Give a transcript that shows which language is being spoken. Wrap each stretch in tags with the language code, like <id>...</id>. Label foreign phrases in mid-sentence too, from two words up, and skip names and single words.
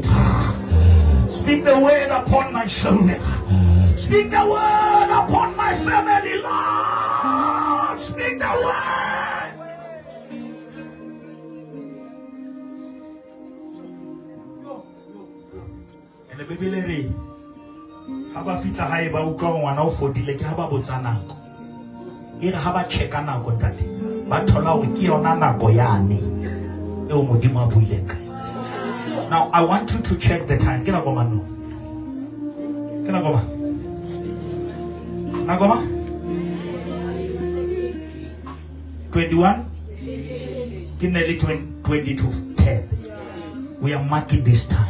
<en>Speak the word upon my children. Speak the word upon my family, Lord. Speak the word. And the baby lady,</en> <st>haba fitla hae ba utlwa ngwana o fodile ke haba botsa nako. E re haba checka nako ntate. Ba thola hore ke yona nako yane. Eo modimo a buileng ka.</st> <en>Now I want you to check the time. Can I go man? Can I go man? Nagoma? 21? Nearly 20 to 10. We are marking this time.</en>